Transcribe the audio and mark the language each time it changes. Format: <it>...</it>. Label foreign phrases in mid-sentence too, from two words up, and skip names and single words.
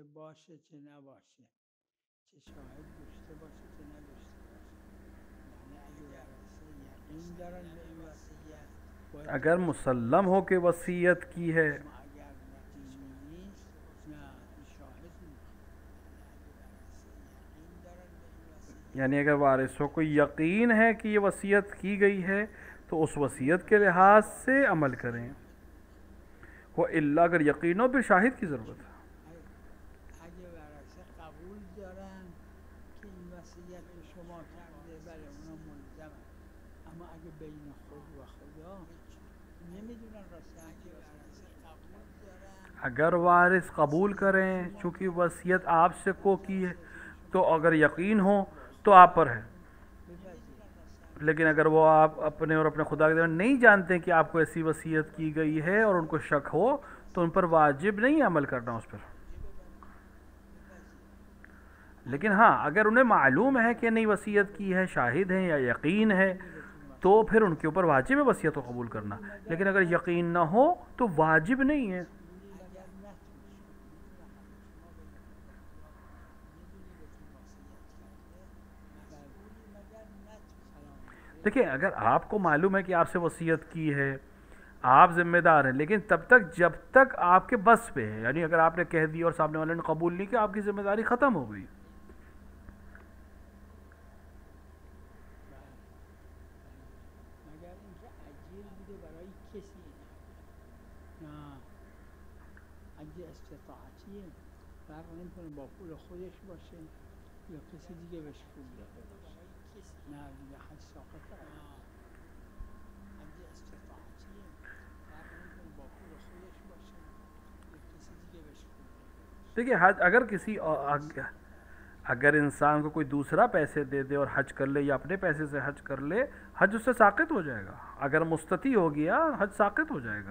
<fa>باشه چه نباشه، چه شاهد داشته باشه چه نداشته باشه، یعنی اگه ورثه یقین دارن به این وصیت</fa> <hi>अगर मुसल्लम हो के वसीयत की है,</hi> <fa>اما اگر یقینی نیست نه شاهد میخواد، یقین دارن به این وصیت</fa> <hi>यानी अगर वारिसों को यकीन है कि ये वसीयत की गई है तो उस वसीयत के लिहाज से अमल करें। वो इल्ला अगर यकीन हो फिर शाहिद की ज़रूरत है।</hi> <fa>اگه ورثه قبول دارن که این وصیت به شما کرده بله اونا ملزمن، اما اگه بین خود و خدا نمیدونن راسته، اگه ورثه قبول دارن</fa> <hi>अगर वारिस कबूल करें चूँकि वसीयत आपसे को की है तो अगर यकीन हो तो आप पर है,</hi> <fa>بپذیرن،</fa> <hi>लेकिन अगर वो आप अपने और अपने खुदा के दरमियान नहीं जानते कि आपको ऐसी वसीयत की गई है और उनको शक हो तो उन पर वाजिब नहीं अमल करना उस पर। लेकिन हाँ अगर उन्हें मालूम है कि नहीं वसीयत की है, शाहिद हैं या यकीन है, तो फिर उनके ऊपर वाजिब है वसीयत को कबूल करना। लेकिन अगर यकीन ना हो तो वाजिब नहीं है।</hi> <fa>اگر نتونی میدونی بهتون وصیت کرده مسئولی مگر نتونی.</fa> <hi>देखिए अगर आपको मालूम है कि आपसे वसीयत की है, आप जिम्मेदार हैं, लेकिन तब तक जब तक आपके बस पे है, यानी अगर आपने कह दी और सामने वाले ने कबूल नहीं किया आपकी जिम्मेदारी ख़त्म हो गई।</hi> <fa>مگر اینکه اجیر بوده برای کسی نه اگه استطاعتیه فرق نمیکنه با پول خودش باشه یا کسی دیگه بهش پول داده باشه، نه دیگه حد ساقطه. اگه استطاعتیه فرق نمیکنه با پول خودش باشه یا کسی دیگه بهش پول داده باشه.</fa> <hi>देखिए हज अगर किसी अगर इंसान को कोई दूसरा पैसे दे दे और हज कर ले या अपने पैसे से हज कर ले, हज उससे साक़ित हो जाएगा। अगर मुस्तती हो गया हज साक़ित हो जाएगा।</hi>